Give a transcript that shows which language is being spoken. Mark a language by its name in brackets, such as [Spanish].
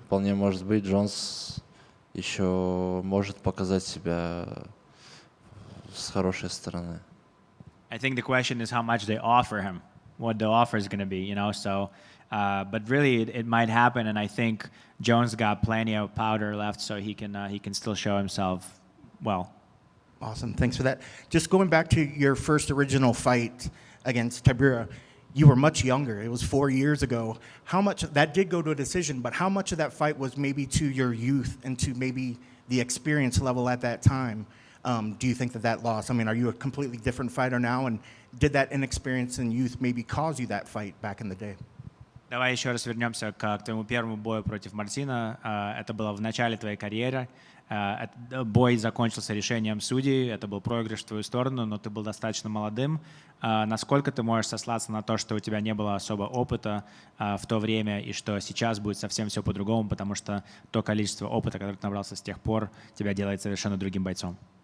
[Russian] Джонс еще может показать себя с хорошей стороны. [English] I think the question is how much they offer him, what the offer is going to be, So, but really, it might happen, and I think Jones got plenty of powder left, so he can still show himself well. Awesome. Thanks for that. Just going back to your first original fight against Tybura, you were much younger. It was 4 years ago. How much that did go to a decision, but how much of that fight was maybe to your youth and to maybe the experience level at that time? Do you think that loss? I mean, are you a completely different fighter now? And did that inexperience in youth maybe cause you that fight back in the day? [Russian] Давай еще раз вернемся к твоему первому бою против Марсина. Это было в начале твоей карьеры. Бой закончился решением судей. Это был проигрыш в твою сторону, но ты был достаточно молодым. Насколько ты можешь сослаться на то, что у тебя не было особо опыта в то время и что сейчас будет совсем все по-другому, потому что то количество опыта, которое ты набрался с тех пор, тебя делает совершенно другим бойцом?